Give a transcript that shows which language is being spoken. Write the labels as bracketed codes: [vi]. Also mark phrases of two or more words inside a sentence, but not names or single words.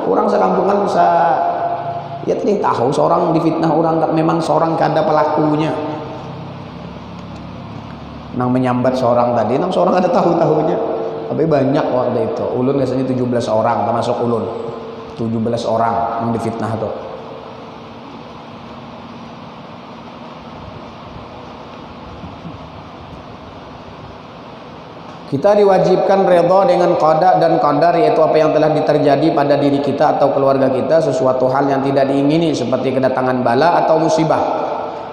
[bjn] Orang sekampungan ya tadi tahu seorang difitnah orang, memang seorang kada pelakunya. Nang menyambat seorang tadi, nang seorang ada tahu-tahunya. [id] Tapi banyak waktu itu. [bjn] Ulun biasanya 17 orang, termasuk ulun. [id] 17 orang yang difitnah tuh. Kita diwajibkan redha dengan qada dan qadar, yaitu apa yang telah terjadi pada diri kita atau keluarga kita, sesuatu hal yang tidak diingini seperti kedatangan bala atau musibah.